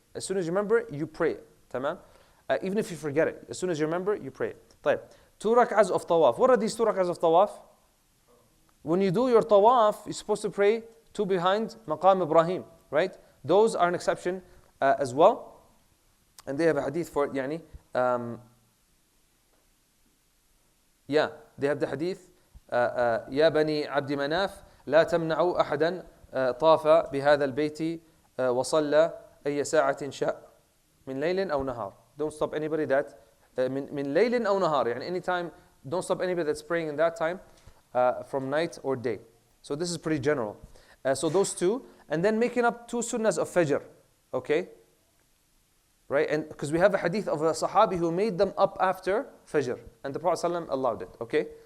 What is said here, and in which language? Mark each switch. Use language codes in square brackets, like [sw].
[en] As soon as you remember, you pray it. Tamam? Even if you forget it, as soon as you remember, you pray it. [ar] طيب. [en] 2 rak'ahs of tawaf. What are these 2 rak'ahs of tawaf? When you do your tawaf, you're supposed to pray 2 behind Maqam Ibrahim, right? Those are an exception as well. And they have a hadith for it, [ar] يعني. [en] Yeah, they have the hadith, [ar] يا بني عبد مناف لا تمنعوا أحدا طاف بهذا البيت وصلى أي ساعة شاء من ليل أو نهار. [en] Don't stop anybody that [ar] من ليل أو نهار, يعني [en] anytime, don't stop anybody that's praying in that time from night or day. So this is pretty general. So those two, and then making up 2 sunnahs of Fajr, okay? Right, and because we have a hadith of a Sahabi who made them up after Fajr, and the Prophet ﷺ allowed it, okay?